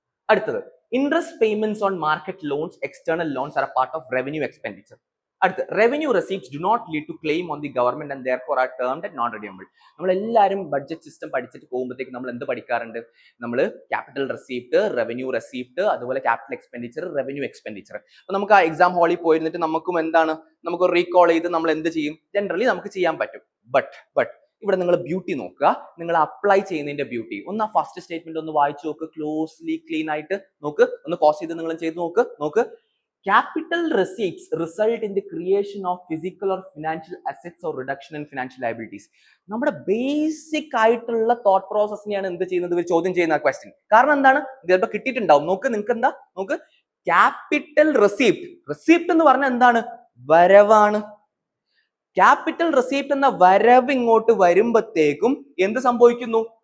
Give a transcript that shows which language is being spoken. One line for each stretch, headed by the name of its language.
Malayalam: അടുത്തത്,
English: interest payments on market loans, external loans are a part of revenue expenditure.
Malayalam: അടുത്ത,
English: revenue receipts do not lead to claim on the government and therefore are termed as non-redeemable.
Malayalam: നമ്മൾ എല്ലാവരും budget system പഠിച്ചിട്ട് പോകുമ്പോഴത്തേക്ക് നമ്മൾ എന്ത് പഠിക്കാറുണ്ട്? നമ്മൾ capital receipt, revenue receipt, അതുപോലെ ക്യാപിറ്റൽ എക്സ്പെൻഡിച്ചർ, റവന്യൂ എക്സ്പെൻഡിച്ചർ. അപ്പൊ നമുക്ക് ആ എക്സാം ഹാളിൽ പോയിരുന്നിട്ട് നമുക്കും എന്താണ്, നമുക്ക് റീകോൾ ചെയ്ത് നമ്മൾ എന്ത് ചെയ്യും? ജനറലി നമുക്ക് ചെയ്യാൻ പറ്റും. ബട്ട് ഇവിടെ നിങ്ങൾ ബ്യൂട്ടി നോക്കുക, നിങ്ങൾ അപ്ലൈ ചെയ്യുന്നതിന്റെ ബ്യൂട്ടി. ഒന്ന് ആ ഫസ്റ്റ് സ്റ്റേറ്റ്മെന്റ് ഒന്ന് വായിച്ചു നോക്ക്, ക്ലോസ്ലി ക്ലീൻ ആയിട്ട് നോക്ക്, ഒന്ന് പോസ് ചെയ്ത് നിങ്ങൾ ചെയ്ത് നോക്ക്.
English: Capital receipts result in the creation of physical or financial assets or reduction in financial liabilities.
Malayalam: നമ്മുടെ ബേസിക് ആയിട്ടുള്ള തോട്ട് പ്രോസസ്സിനെയാണ് എന്ത് ചെയ്യുന്നത്, ഇവർ ചോദ്യം ചെയ്യുന്ന ക്വസ്റ്റ്യൻ. കാരണം എന്താണ്? ചിലപ്പോൾ കിട്ടിയിട്ടുണ്ടാവും. നിങ്ങൾക്ക് എന്താ, ക്യാപിറ്റൽ റെസീപ്റ്റ് എന്ന് പറഞ്ഞാൽ എന്താണ്? വരവാണ്. ക്യാപിറ്റൽ റെസീപ്റ്റ് എന്ന വരവ് ഇങ്ങോട്ട് വരുമ്പോഴത്തേക്കും എന്ത് സംഭവിക്കുന്നു?